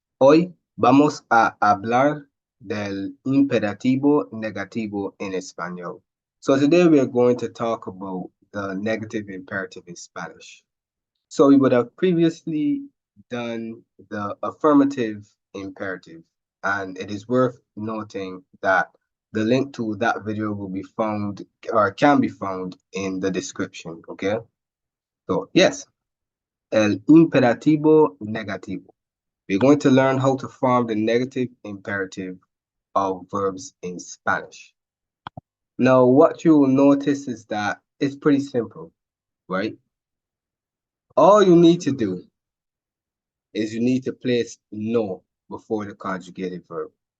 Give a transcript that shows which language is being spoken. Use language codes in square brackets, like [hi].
[es] Hoy vamos a hablar del imperativo negativo in español. [en] So today we are going to talk about the negative imperative in Spanish. So we would have previously done the affirmative imperative, and it is worth noting that the link to that video will be found or can be found in the description, okay? So yes, [es] el imperativo negativo. [en] We're going to learn how to form the negative imperative of verbs in Spanish. Now, what you will notice is that it's pretty simple, right? All you need to do is you need to place no before the conjugated verb.